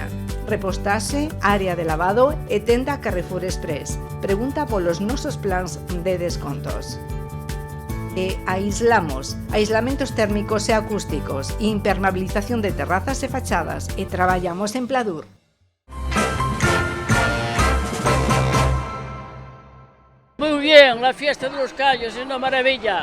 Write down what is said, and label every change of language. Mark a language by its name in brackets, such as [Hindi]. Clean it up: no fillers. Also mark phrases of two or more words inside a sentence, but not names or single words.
[Galician] Repostaxe, área de lavado e tenda Carrefour Express. Pregunta polos nosos plans de descontos. E aislamos, aislamentos térmicos e acústicos, impermeabilización de terrazas e fachadas e traballamos en Pladur. [Spanish] Muy bien, la fiesta de los Callos es una maravilla.